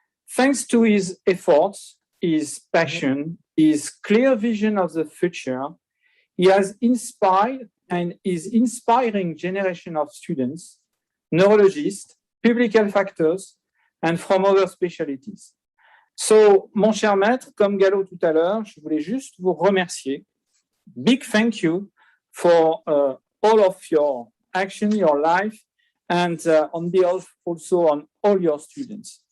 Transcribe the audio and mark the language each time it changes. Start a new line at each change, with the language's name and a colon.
English: Thanks to his efforts, his passion, his clear vision of the future, he has inspired and is inspiring generation of students, neurologists, public health actors, and from other specialties.
French: So, mon cher maître, comme Gallo tout à l'heure, je voulais juste vous remercier.
English: Big thank you for all of your action, your life, and on behalf also on all your students.